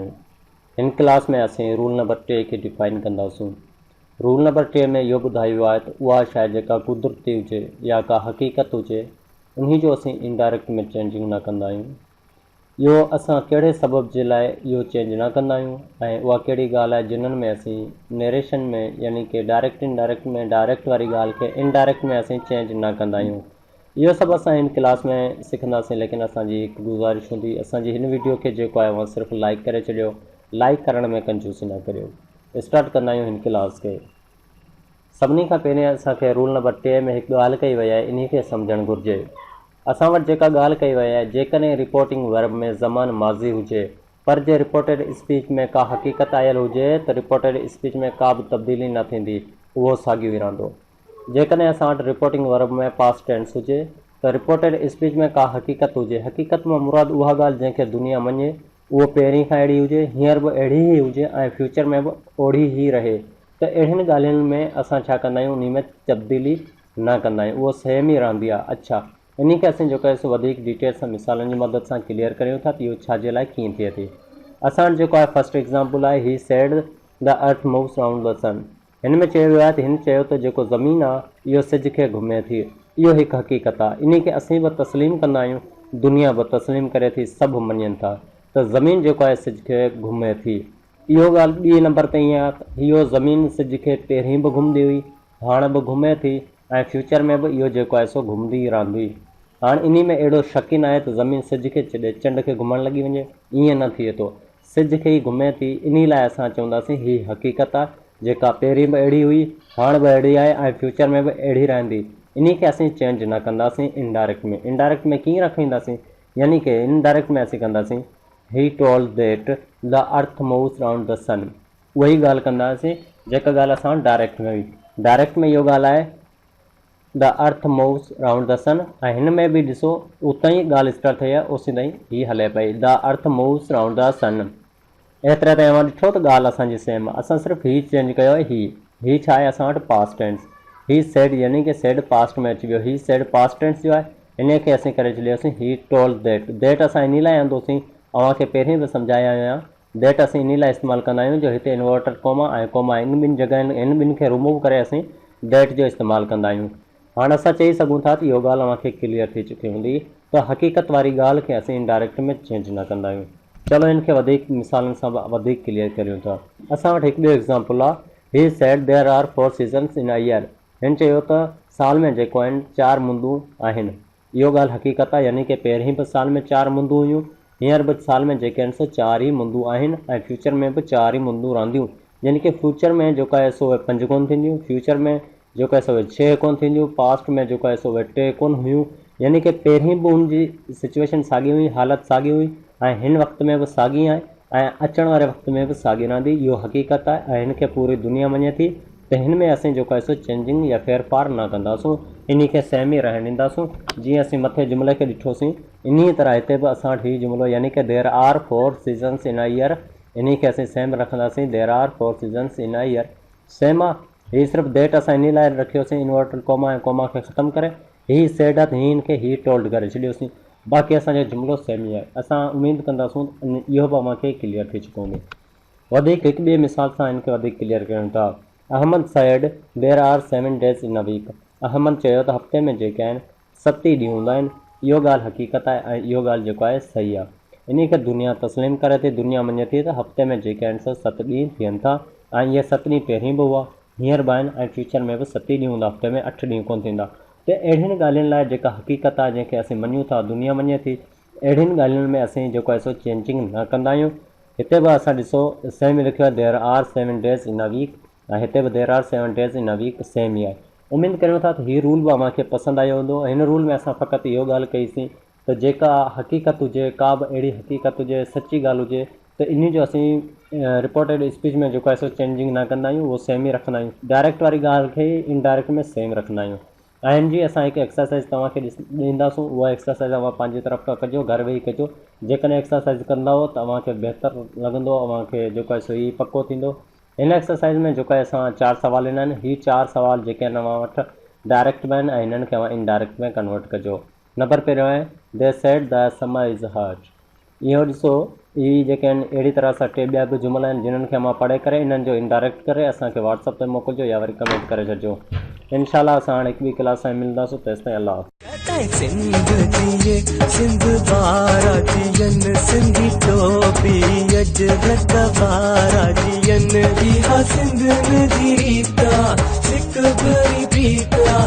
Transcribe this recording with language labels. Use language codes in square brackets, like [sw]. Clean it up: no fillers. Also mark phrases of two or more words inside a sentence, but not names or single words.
[sd] हिन क्लास में असीं [en] Rule number 3 [sd] खे डिफाइन कंदासूं। [en] Rule number 3 [sd] में इहो ॿुधायो आहे त उहा शइ जेका कुदरती हुजे या का हक़ीक़त हुजे उन्ही जो असीं इनडायरेक्ट में चेंजिंग न कंदा आहियूं। इहो असां कहिड़े सबब जे लाइ इहो चेंज न कंदा आहियूं ऐं उहा कहिड़ी ॻाल्हि आहे जिन्हनि में असीं नरेशन में यानी कि [en] direct indirect [sd] में डायरेक्ट वारी ॻाल्हि खे इनडायरेक्ट में असीं चेंज न कंदा आहियूं। इहो सभु असां हिन क्लास में सिखंदासीं, लेकिन असांजी हिकु गुज़ारिश हूंदी, असांजी हिन वीडियो खे जेको आहे उहा सिर्फ़ु लाइक करे छॾियो, लाइक करण में कंजूसी न करियो। स्टार्ट कंदा आहियूं हिन क्लास खे। सभिनी खां पहिरीं असांखे [en] Rule number 3 [sd] में हिकु ॻाल्हि कई वई आहे, इन खे सम्झणु घुरिजे। असां वटि जेका ॻाल्हि कई वई आहे, जेकॾहिं [en] reporting verb [sd] में ज़मान माज़ी हुजे पर जे [en] reported speech [sd] में का हक़ीक़त आयल हुजे त [en] reported speech [sd] में का बि तब्दीली न थींदी, उहो साॻियो ई रहंदो। जेकॾहिं असां वटि [en] reporting verb [sd] में [en] past tense [sd] हुजे त [en] reported speech [sd] में का हक़ीक़त हुजे, हक़ीक़त मां मुराद उहा ॻाल्हि जंहिंखे दुनिया मञे उहो पहिरीं खां अहिड़ी हुजे, हींअर बि अहिड़ी ई हुजे ऐं फ्यूचर में बि ओड़ी ई रहे, त अहिड़ियुनि ॻाल्हियुनि में असां छा कंदा आहियूं, उन में तब्दीली न कंदा आहियूं, उहो सेम ई रहंदी आहे। अच्छा, इन खे असीं जेको आहे सो वधीक डिटेल सां मिसालनि जी मदद सां क्लियर करियूं था त इहो छाजे लाइ कीअं थिए थी। असां वटि जेको आहे [en] first example [sd] आहे, [en] He said the earth moves round the sun. [sd] हिन में चयो वियो आहे त हिन चयो त जेको ज़मीन आहे इहो सिज खे घुमे थी। इहो हिकु हक़ीक़त आहे, इन खे असीं बि तस्लीम कंदा आहियूं, दुनिया बि तस्लीम करे थी, सभु मञनि था त ज़मीन जेको आहे सिज खे घुमे थी। इहो ॻाल्हि ॿी नंबर ते ईअं आहे त इहो ज़मीन सिज खे पहिरीं बि घुमंदी हुई, हाणे बि घुमे थी ऐं फ्यूचर में बि इहो जेको आहे सो घुमंदी रहंदी। हाणे इन में अहिड़ो शक ई न आहे त ज़मीन सिज खे छॾे चंड खे घुमणु लॻी वञे, ईअं न थिए थो, सिज खे ई घुमे थी। इन लाइ असां चवंदासीं हीअ हक़ीक़त आहे जेका पहिरीं बि अहिड़ी हुई, हाणे बि अहिड़ी आहे ऐं फ्यूचर में बि अहिड़ी रहंदी। इन खे असीं चेंज न कंदासीं इनडायरेक्ट में। इनडायरेक्ट में कीअं रखंदासीं, यानी कि इनडायरेक्ट में असीं कंदासीं [en] He told that the earth moves round the sun. [sd] उहा ई ॻाल्हि कंदासीं जेका ॻाल्हि असां डायरेक्ट में हुई। डायरेक्ट में इहो ॻाल्हि आहे [en] the earth moves round the sun, [sd] ऐं हिन में बि ॾिसो उतां ई ॻाल्हि स्टार्ट थी आहे, ओसी ताईं हीअ हले पई [en] the earth moves round the sun. [sd] एतिरे ताईं मां ॾिठो त ॻाल्हि असांजी सेम आहे। असां सिर्फ़ु हीअ चेंज कयो आहे, हीअ छा आहे असां वटि [en] past tense, He said [sd] यानी कि [en] said past [sd] में अची वियो, [en] He said past tense [sd] जो आहे, इन खे असीं करे छॾियोसीं [en] He told that. [sd] दैट असां इन लाइ आंदोसीं, तव्हांखे पहिरीं बि सम्झाया आहियां, दैट असीं इन लाइ इस्तेमालु कंदा आहियूं जो हिते [en] inverted comma [sd] ऐं कोमा इन ॿिनि जॻहियुनि इन ॿिनि खे रिमूव करे असीं दैट जो इस्तेमालु कंदा आहियूं। हाणे असां चई सघूं था त इहो ॻाल्हि तव्हांखे क्लियर थी चुकी हूंदी त हक़ीक़त वारी ॻाल्हि खे असीं इनडायरेक्ट में चेंज न कंदा आहियूं। चलो इन खे वधीक मिसालनि सां वधीक क्लियर करियूं था। असां वटि हिकु ॿियो एग्ज़ाम्पल आहे, [en] He said there are 4 seasons in a year. [sd] हिन चयो त साल में जेको आहिनि 4 मुंदूं आहिनि। इहो ॻाल्हि हक़ीक़त आहे, यानी कि पहिरीं बि साल में 4 मुंदूं हुयूं, हींअर बि साल में जेके आहिनि सो 4 ई मुंदूं आहिनि ऐं फ्यूचर में बि 4 ई मुंदूं रहंदियूं। यानी कि फ्यूचर में जेको आहे सो 5 कोन थींदियूं, फ्यूचर में जेको आहे सो 6 कोन थींदियूं, पास्ट में जेको आहे सो 3 कोन हुयूं। यानी कि पहिरीं बि हुनजी सिचुएशन साॻी हुई, हालत साॻी हुई ऐं हिन वक़्त में बि साॻी आहे ऐं अचण वारे वक़्त में बि साॻी रहंदी। इहो हक़ीक़त आहे ऐं हिन खे पूरी दुनिया मञे थी, त हिन में असीं जेको आहे सो चेंजिंग या फेरफार न कंदासूं, इन खे सेम ई रहणु ॾींदासूं। जीअं असीं मथे जुमिले खे ॾिठोसीं, इन तरह हिते बि असां वटि हीउ जुमिलो, यानी कि [en] there are 4 seasons in a year, [sd] इन खे असीं सेम रखंदासीं, [en] There are 4 seasons in a year. [sd] सेम आहे, हीअ सिर्फ़ु डेट असां इन लाइ रखियोसीं [en] inverted comma [sd] ऐं कोमा खे ख़तमु करे, हीअ सेड आहे त हीअ खे हीअ टोल्ड करे छॾियोसीं, बाक़ी असांजो जुमिलो सेम ई आहे। असां उमेदु कंदासूं इहो बि तव्हांखे क्लियर थी चुको हूंदो। वधीक हिकु ॿिए मिसाल सां हिन खे वधीक क्लियर कयूं था। [en] Ahmed said there are 7 days in a week. [sd] अहमद चयो त हफ़्ते में जेके आहिनि 7 ई ॾींहं हूंदा आहिनि। इहो ॻाल्हि हक़ीक़त आहे ऐं इहो ॻाल्हि जेको आहे सही आहे। इन खे दुनिया तस्लीम करे थी, दुनिया मञे थी त हफ़्ते में जेके आहिनि सो 7 ॾींहं थियनि था ऐं इहे 7 ॾींहं पहिरीं बि हुआ, हींअर बि आहिनि ऐं फ्यूचर में बि 7 ई ॾींहं हूंदा, हफ़्ते में 8 ॾींहं कोन थींदा। त अहिड़ियुनि ॻाल्हियुनि लाइ जेका हक़ीक़त आहे, जंहिंखे असीं मञूं था, दुनिया मञे थी, अहिड़ियुनि ॻाल्हियुनि में असीं जेको आहे सो चेंजिंग न कंदा आहियूं। हिते बि असां ॾिसो सेम लिखियो आहे, [en] There are 7 days in a week, [sd] ऐं हिते बि [en] there are 7 days in a week, [sd] सेम ई आहे। उमेदु करियूं था त हीउ रूल बि तव्हांखे पसंदि आयो हूंदो। हिन रूल में असां फ़क़ति इहो ॻाल्हि कईसीं त जेका हक़ीक़त हुजे, का बि अहिड़ी हक़ीक़त हुजे, सची ॻाल्हि हुजे, त इन जो असीं [en] reported speech [sd] में जेको आहे सो चेंजिंग न कंदा आहियूं, उहो सेम ई रखंदा आहियूं। डायरेक्ट वारी ॻाल्हि खे इनडायरेक्ट में सेम रखंदा आहियूं। ऐं जी असां हिकु एक्सरसाइज़ तव्हांखे ॾींदासूं, उहा एक्सरसाइज़ तव्हां पंहिंजी तरफ़ खां कजो, घर वेही कजो। जेकॾहिं एक्सरसाइज़ कंदव तव्हांखे बहितरु लॻंदो, तव्हांखे जेको आहे सो ई पको थींदो। हिन एक्सरसाइज़ में जेको आहे असां 4 सवाल ॾिना आहिनि। हीअ 4 सवाल जेके आहिनि तव्हां वटि डायरेक्ट में आहिनि ऐं हिननि खे तव्हां इनडायरेक्ट में कन्वर्ट कजो। नंबर पहिरियों आहे [en] They said the summer is hot. [sd] इहो ॾिसो, इहे जेके आहिनि अहिड़ी तरह सां टे ॿिया बि जुमला आहिनि जिन्हनि खे मां पढ़े करे इन्हनि जो इंडायरेक्ट करे असांखे व्हाट्सअप ते मोकिलिजो या वरी कमेंट करे छॾिजो। इंशाल्लाह असां हाणे हिकु ॿी क्लास में मिलंदासीं। तेसिताईं अल्लाह। सिंध बारा जियन सिंधी टोपी अज बारा जियन इहा सिंध जी रीता सिक भरी प्रीत